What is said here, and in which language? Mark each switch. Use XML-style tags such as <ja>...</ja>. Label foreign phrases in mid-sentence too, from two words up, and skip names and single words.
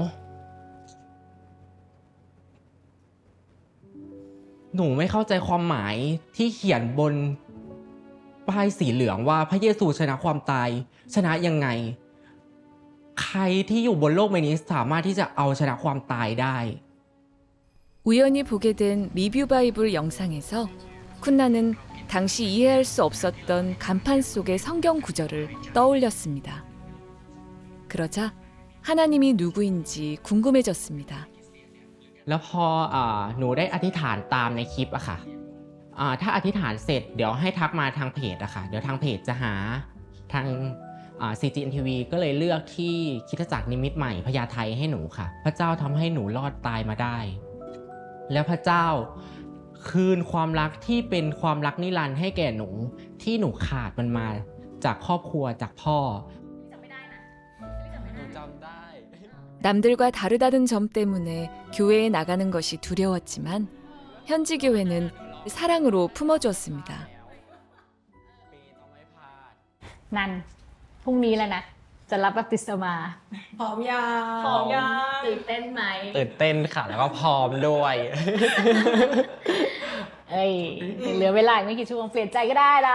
<th>ไม่เข้าใจความหมายที่เขียนบนป้ายสีเหลืองว่าพระเยซูชนะความตายชนะยังไง ใครที่อยู่บนโลกใบนี้สามารถที่จะเอาชนะความตายได้</th> <ko>우연히 보게 된 리뷰 바이블 영상에서 쿤나는 당시 이해할 수 없었던 간판 속의 성경 구절을 떠올렸습니다. 그러자 하나님이 누구인지 궁금해졌습니다.</ko> <th>แล้วพอหนูได้อธิษฐานตามในคลิปอะค่ะถ้าอธิษฐานเสร็จเดี๋ยวให้ทักมาทางเพจอะค่ะเดี๋ยวทางเพจจะหาทาง CGN-TV ก็เลยเลือกที่คริสตจักรนิมิตใหม่พญาไทให้หนูค่ะ พระเจ้าทำให้หนูรอดตายมาได้ แล้วพระเจ้าคืนความรักที่เป็นความรักนิรันดร์ให้แก่หนูที่หนูขาดมันมาจากครอบครัวจากพ่อ</th> <ko>남들과 다르다는 점 때문에 교회에 나가는 것이 두려웠지만 현지 교회는 사랑으로 품어주었습니다.</ko> <th>นันพรุ่งนี้แล้วนะ จะรับบัพติศมา พร้อมยัง พร้อมยังตื่นเต้นไหม ตื่นเต้นค่ะแล้วก็พร้อมด้วย เอ้ยเหลือเวลาอีกไม่กี่ชั่วโมงเปลี่ยนใจก็ได้ละ</th>